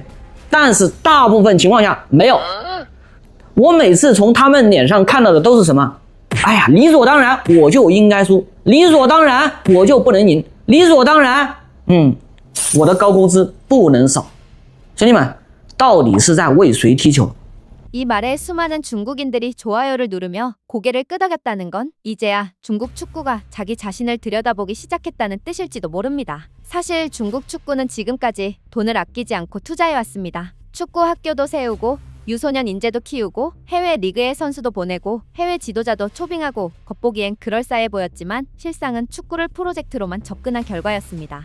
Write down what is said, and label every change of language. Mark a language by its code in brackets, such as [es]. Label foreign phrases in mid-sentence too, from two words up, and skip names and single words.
[zh] 但是大部分情况下没有。我每次从他们脸上看到的都是什么？哎呀，理所当然我就应该输，理所当然我就不能赢，理所当然，我的高工资不能少。兄弟们，到底是在为谁踢球？ [ko] 이 말에 수많은 중국인들이 좋아요를 누르며 고개를 끄덕였다는 건 이제야 중국 축구가 자기 자신을 들여다보기 시작했다는 뜻일지도 모릅니다. 사실 중국 축구는 지금까지 돈을 아끼지 않고 투자해왔습니다. 축구 학교도 세우고 유소년 인재도 키우고 해외 리그에 선수도 보내고 해외 지도자도 초빙하고 겉보기엔 그럴싸해 보였지만 실상은 축구를 프로젝트로만 접근한 결과였습니다.